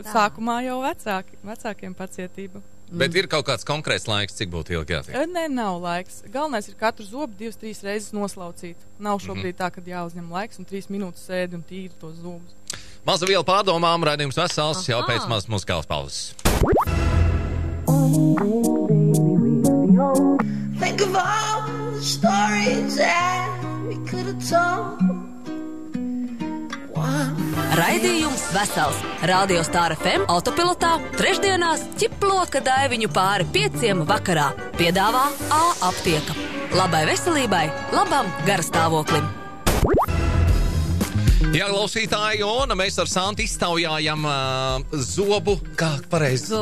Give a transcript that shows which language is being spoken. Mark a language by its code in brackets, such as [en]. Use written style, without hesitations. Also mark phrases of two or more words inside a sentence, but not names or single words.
[lv] Sākumā jau vecākiem pacietība. Bet ir kaut kāds konkrēts laiks, cik būtu ilgi jātiek? Nē, nav laiks. Galvenais ir katru zobu 2-3 reizes noslaucīt. Nav šobrīd tā, kad jāuzņem laiks un 3 minūtes sēdi un tīri tos zobus. Maza viela pārdomām, raidījums vesels, jau pēc mazas muzikālas pauzes. [en] Think of all the stories that we could have told. [lv] Raidījums vesels. Radio Star FM autopilotā trešdienās ķiploka Daiviņu pāri 5 vakarā. Piedāvā A aptieka. Labai veselībai, labam garastāvoklim. Jā, klausītāji, un mēs ar Santu iztaujājam zobu, kā pareizi?